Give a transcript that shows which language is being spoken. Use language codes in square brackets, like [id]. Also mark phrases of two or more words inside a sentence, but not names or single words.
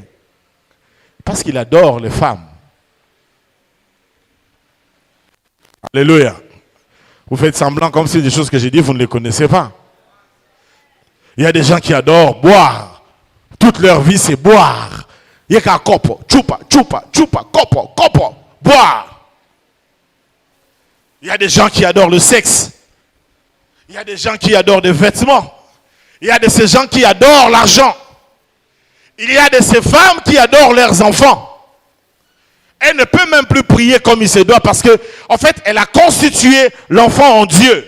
[fr] Parce qu'il adore les femmes. Alléluia. Vous faites semblant comme si des choses que j'ai dit, vous ne les connaissez pas. Il y a des gens qui adorent boire. Toute leur vie, c'est boire. Il y a qu'un copo, chupa, chupa, chupa, copo, copo, boire. Il y a des gens qui adorent le sexe. Il y a des gens qui adorent des vêtements. Il y a de ces gens qui adorent l'argent. Il y a de ces femmes qui adorent leurs enfants. Elle ne peut même plus prier comme il se doit parce que, en fait, elle a constitué l'enfant en Dieu.